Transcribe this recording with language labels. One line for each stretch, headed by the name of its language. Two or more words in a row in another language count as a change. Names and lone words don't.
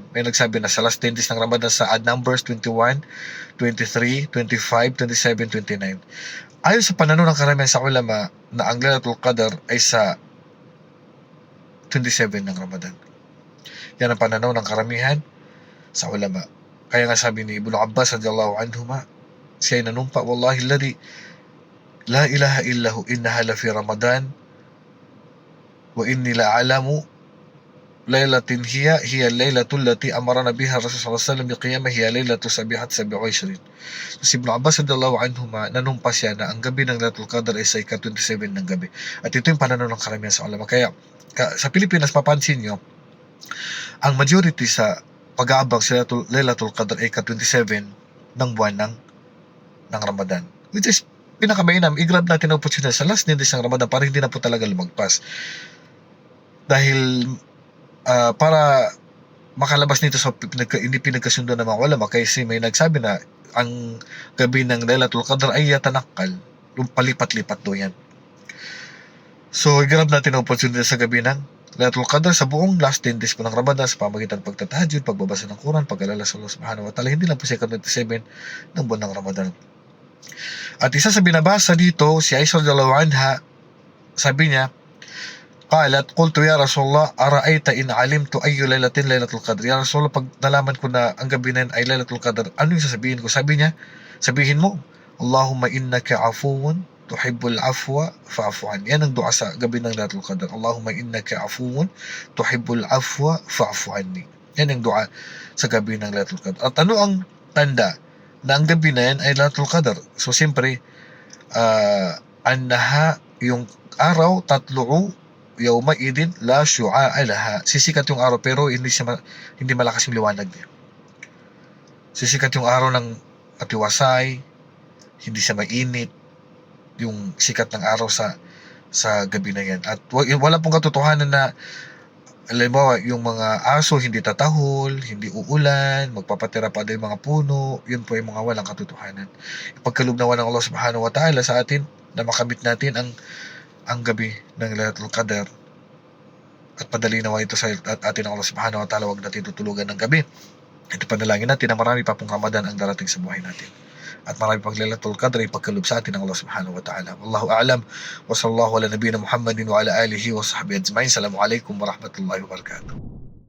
Filipino: May nagsabi na sa
English: last 10 days
Filipino: ng Ramadan sa Numbers 21, 23, 25, 27, 29. Ayon sa pananaw ng karamihan sa ulama na ang Lailatul Qadr ay sa 27 ng Ramadan. Yan ang pananaw ng karamihan sa ulama. Kaya nga sabi ni Ibn Abbas
Arabic: رضي الله عنهما,
Filipino: siya ay nanumpa,
Arabic: والله الذي لا إله إلا هو إنها لفي رمضان وإني لأعلم ليلة هي الليلة التي أمرنا بها رسول صلى الله عليه وسلم بقيامها هي ليلة السابعة 27.
Filipino: So si Ibn Abbas
Arabic: رضي الله عنهما,
Filipino: nanumpa siya na ang gabi ng Lailatul Qadr ay sa ika-27 ng gabi. At ito yung pananaw ng karamihan sa ulama. Kaya sa Pilipinas, mapansin nyo, ang majority sa pag-aabang sa Lailatul Qadr ay ika-27 ng buwan ng Ramadan,
English: which is
Filipino: pinakamainam. I-grab natin ang opportunity sa
English: last days
Filipino: ng Ramadan para hindi na po talaga lumagpas. Dahil para makalabas nito sa hindi pinagkasundo ng mga ulama, kasi may nagsabi na ang gabi ng Lailatul Qadr ay yatanakal, palipat-lipat do yan. So i-grab natin ang opportunity sa gabi ng Lailatul Qadr sa buong
English: last 10 days
Filipino: po ng Ramadan, sa pamagitan ng pagtatahajjud, pagbabasa ng Quran, pag-alala sa Allah
Arabic: سبحانه وتعالى,
Filipino: hindi lang po sa 27 ng buwan ng Ramadan. At isa sa binabasa dito, si Aisha
Arabic: رضي الله عنها,
Filipino: sabi niya,
Arabic: قالت قلت يا رسول الله أرأيت إن علمت أي ليلة ليلة القدر. يا رسول الله,
Filipino: pag nalaman ko na ang gabi na ay Lailatul Qadr, ano yung sasabihin ko? Sabi niya, sabihin mo,
Arabic: اللهم إنك عفو تحب العفو فاعف عني.
Filipino: Yan ang dua sa gabi ng Lailatul Qadr.
Arabic: اللهم إنك عفو تحب العفو فاعف عني.
Filipino: Yan ang dua sa gabi ng Lailatul Qadr. At ano ang tanda na ang gabi na yan ay Lailatul Qadr? So siyempre, annaha, yung araw,
Arabic: تطلع يومئذ لا شعاع لها.
Filipino: Sisikat yung araw pero hindi malakas yung liwanag niya. Sisikat yung araw ng matiwasay, hindi siya mainit yung sikat ng araw sa gabi na yan. At wala pong katotohanan na halimbawa, yung mga aso hindi tatahol, hindi uulan, magpapatira pa yung mga puno, yun po yung mga walang katotohanan. Ipagkalugnawan ng Allah
Arabic: سبحانه وتعالى
Filipino: sa atin na makamit natin ang gabi ng Lailatul Qadr, at padali nawa ito sa atin ng Allah
Arabic: سبحانه وتعالى.
Filipino: Huwag natin tutulugan ng gabi. Ito panalangin natin na marami pa pong Ramadan ang darating sa buhay natin, at marami pang Lailatul Qadr ipagkaloob sa atin ng Allah
Arabic: سبحانه وتعالى. والله أعلم وصلى الله على نبينا محمد وعلى آله وصحبه أجمعين. السلام عليكم ورحمة الله وبركاته.